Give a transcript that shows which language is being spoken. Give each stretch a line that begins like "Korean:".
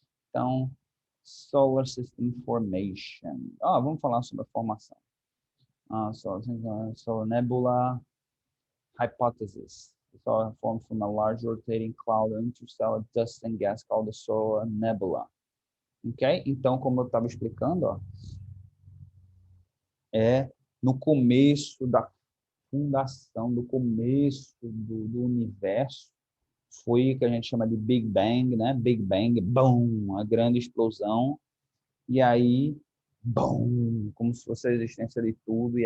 English: Então, solar system formation.
Portuguese: Vamos falar sobre a formação.
English: Solar nebula hypothesis. The solar formed from a large rotating cloud of interstellar dust and gas called the solar nebula.
Portuguese: Ok? Então, como eu estava explicando, no começo da fundação, do começo do universo, foi o que a gente chama de Big Bang, né? Big Bang, boom, a grande explosão. E aí, boom, como se fosse a existência de tudo.